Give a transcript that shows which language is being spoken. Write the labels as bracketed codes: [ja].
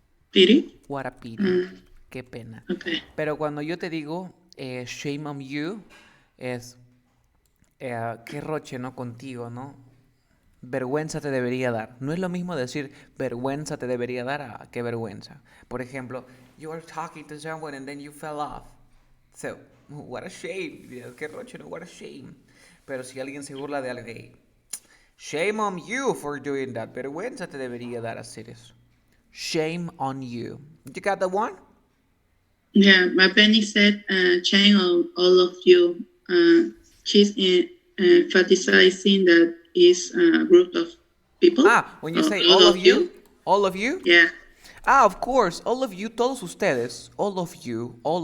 [en] Pity. What a pity. [es] Qué pena. [en] Okay. [es] Pero cuando yo te digo [en] shame on you, [es] es qué roche, ¿no? Contigo, ¿no? Vergüenza te debería dar. No es lo mismo decir vergüenza te debería dar a qué vergüenza. Por ejemplo, [en] you were talking to someone and then you fell off. So, what a shame. [es] Qué roche, no, [en] what a shame. [es] Pero si alguien se burla de alguien, [en] hey, shame on you for doing that. [es] Vergüenza te debería dar hacer eso. [en] Shame on you. You got that one? Yeah, my Penny said, shame on all of you. She's emphasizing that is a group of people. When you say all of you? All of you? Yeah. Of course, all of you, [es] todos ustedes, [en] all of you.